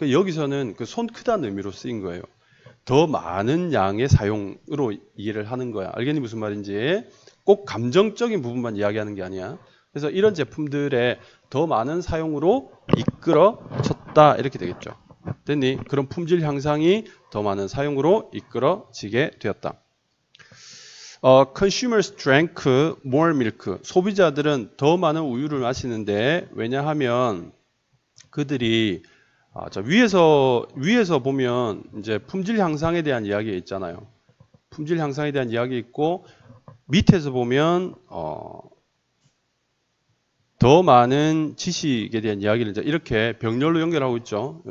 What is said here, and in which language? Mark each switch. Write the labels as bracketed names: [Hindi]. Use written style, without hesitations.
[Korean] 여기서는 그 손 크다는 의미로 쓰인 거예요. 더 많은 양의 사용으로 이해를 하는 거야. 알겠니 무슨 말인지? 꼭 감정적인 부분만 이야기하는 게 아니야. 그래서 이런 제품들의 더 많은 사용으로 이끌어졌다 이렇게 되겠죠. 됐니? 그런 품질 향상이 더 많은 사용으로 이끌어지게 되었다. [English] Consumers drank more milk. [Korean] 소비자들은 더 많은 우유를 마시는데 왜냐하면 그들이 위에서 보면 이제 품질 향상에 대한 이야기가 있잖아요. 품질 향상에 대한 이야기 있고 밑에서 보면 더 많은 지식에 대한 이야기를 이제 이렇게 병렬로 연결하고 있죠.